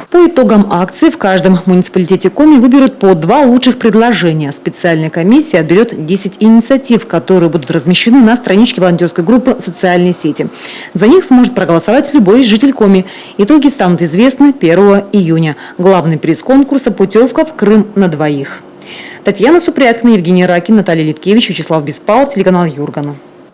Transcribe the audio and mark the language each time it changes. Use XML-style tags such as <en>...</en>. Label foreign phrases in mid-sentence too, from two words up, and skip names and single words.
<ru>По итогам акции в каждом муниципалитете Коми выберут по 2 лучших предложения. Специальная комиссия отберет 10 инициатив, которые будут размещены на страничке волонтерской группы «Социальные сети». За них сможет проголосовать любой житель Коми. Итоги станут известны 1 июня. Главный приз конкурса – путевка в Крым на 2. Татьяна Супряткина, Евгений Ракин, Наталья Литкевич, Вячеслав Беспалов, телеканал Юргана.</ru>